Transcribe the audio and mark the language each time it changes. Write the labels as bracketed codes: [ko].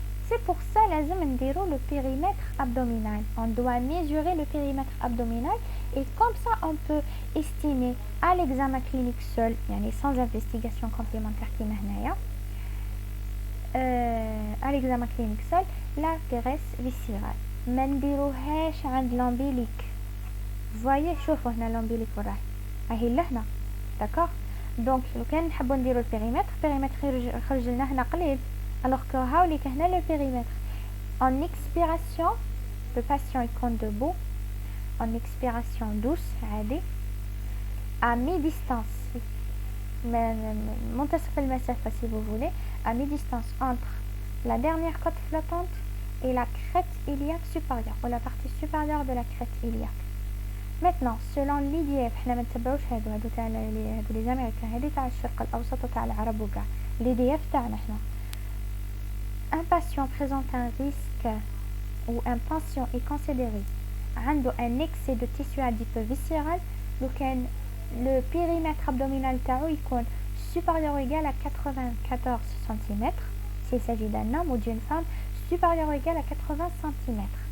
[fr] C'est pour ça [ar] لازم نديرو [fr] le périmètre abdominal. On doit mesurer le périmètre abdominal et comme ça on peut estimer à l'examen clinique seul, يعني sans investigation complémentaire [ar] كيما هنايا, [fr] à l'examen clinique seul la graisse viscérale. [ar] ما نديروهاش عند l'ombilic. voyez شوفوا هنا l'ombilic وين راهي لهنا, d'accord? donc لو كان نحبوا نديرو البيريمتر يخرج لنا هنا قليل, [fr] alors que [ar] هاوليك هنا le périmètre. [fr] En expiration, le patient il compte debout, en expiration douce, عادي, à mi-distance, [ar] منتصف المسافة [fr] si vous voulez, à mi-distance entre la dernière côte flottante et la crête iliaque supérieure, ou la partie supérieure de la crête iliaque. Maintenant, selon l'IDF, [ar] حنا ما نتبعوش هادو تاع [fr] les américains, [ar] هادي تاع الشرق الأوسط وتاع العرب وكاع. l'IDF تاعنا حنا. [fr] Un patient présente un risque ou un patient est considéré عنده un excès de tissu adipeux viscéral [ar] لو كان [fr] le périmètre abdominal تاعو يكون supérieur ou égal à 94 cm s'il s'agit d'un homme ou d'une femme, supérieur ou égal à 80 cm.